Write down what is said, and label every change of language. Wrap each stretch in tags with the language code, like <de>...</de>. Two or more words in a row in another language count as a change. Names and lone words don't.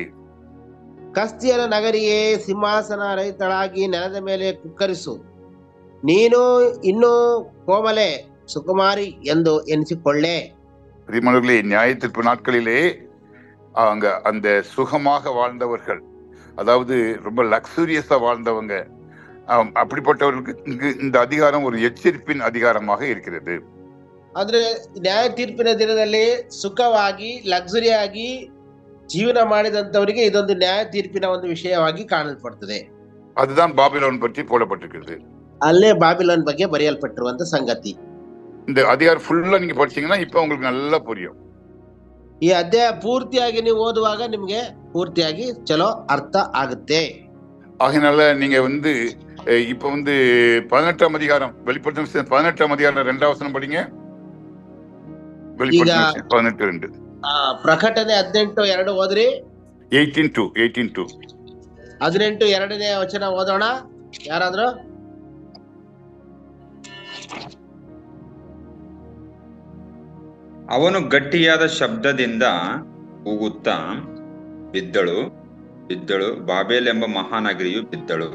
<kn>ಕಸ್ತಿಯರ ನಗರಿಯೇ, ಸಿಂಹಾಸನ ರಹಿತಳಾಗಿ ನೆಲದ ಮೇಲೆ ಕುಕ್ಕರಿಸು, ನೀನು ಇನ್ನೂ ಕೋಮಲೆ ಸುಕುಮಾರಿ ಎಂದು ಎನಿಸಿಕೊಳ್ಳೆ.</kn> <ta>பிரியமானவர்களே, நியாயத்தீர்ப்பு நாட்களிலே அங்க அந்த சுகமாக வாழ்ந்தவர்கள், அதாவது ரொம்ப லக்ஸூரியஸா வாழ்ந்தவங்க, அப்படிப்பட்டவர்களுக்கு இந்த அதிகாரம் ஒரு எச்சரிப்பின் அதிகாரமாக இருக்கிறது.</ta> <kn>ಅಂದ್ರೆ ನ್ಯಾಯ ತೀರ್ಪಿನ ದಿನದಲ್ಲಿ ಸುಖವಾಗಿ ಲಕ್ಸುರಿ ಆಗಿ ಜೀವನ ಮಾಡಿದಂತವರಿಗೆ ಇದೊಂದು ನ್ಯಾಯ ತೀರ್ಪಿನ ಒಂದು ವಿಷಯವಾಗಿ ಕಾಣಲ್ಪಡ್ತದೆ.</kn> <ta>அதுதான் பாபிலோன் பற்றி போடப்பட்டிருக்கிறது.</ta> <kn>ಅಲ್ಲೇ ಬಾಬಿಲೋನ್ ಬಗ್ಗೆ ಬರೆಯಲ್ಪಟ್ಟಿರುವಂತ ಸಂಗತಿ.</kn> <ta>இந்த அதிகாரம் ஃபுல்லா நீங்க படிச்சீங்கன்னா இப்ப உங்களுக்கு நல்லா புரியும்.</ta> <kn>ಈ ಅಧ್ಯಾಯ ಪೂರ್ತಿಯಾಗಿ ನೀವು ಓದುವಾಗ ನಿಮ್ಗೆ ಪೂರ್ತಿಯಾಗಿ ಚಲೋ ಅರ್ಥ ಆಗುತ್ತೆ.</kn> <ta>ஆகையினால நீங்க இப்ப 18ஆம் அதிகாரம், வெளிப்படுத்தின 18ஆம் அதிகாரம் 2ஆம் வசனம் படிங்க. வெளிப்படுத்தின 18:2.</ta> <kn>ಪ್ರಕಟಣೆ 18:2 ಓದ್ರಿ. 18:2. 18:2ನೇ ವಚನ ಓದೋಣ ಯಾರಾದ್ರೂ. ಅವನು ಗಟ್ಟಿಯಾದ ಶಬ್ದದಿಂದ ಕೂಗುತ್ತಾ ಬಿದ್ದಳು, ಬಾಬೇಲ್ ಎಂಬ ಮಹಾನಗರಿಯು ಬಿದ್ದಳು.</kn>